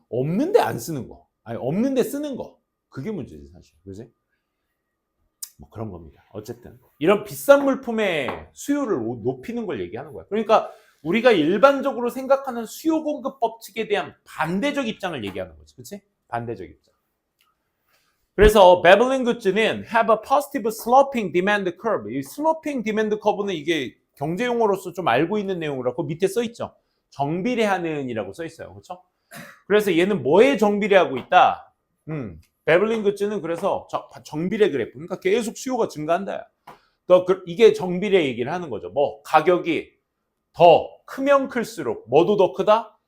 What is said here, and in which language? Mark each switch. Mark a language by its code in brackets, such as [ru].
[ko] 없는데 안 쓰는 거. 아니 없는데 쓰는 거. 그게 문제지 사실. 그치? 뭐 그런 겁니다. 어쨌든 이런 비싼 물품의 수요를 높이는 걸 얘기하는 거야. 그러니까 우리가 일반적으로 생각하는 수요 공급 법칙에 대한 반대적 입장을 얘기하는 거지. 그치? 반대적 입장. 그래서 베블린 굿즈는 [en] have a positive sloping demand curve. [ko] 이 sloping demand curve는 이게 경제 용어로서 좀 알고 있는 내용이라고 밑에 써 있죠. 정비례하는이라고 써 있어요. 그렇죠? 그래서 얘는 뭐에 정비례하고 있다? 베블린 굿즈는 그래서 정비례 그래프. 그러니까 계속 수요가 증가한다. 이게 정비례 얘기를 하는 거죠. 뭐 가격이 더 크면 클수록 뭐도 더 크다?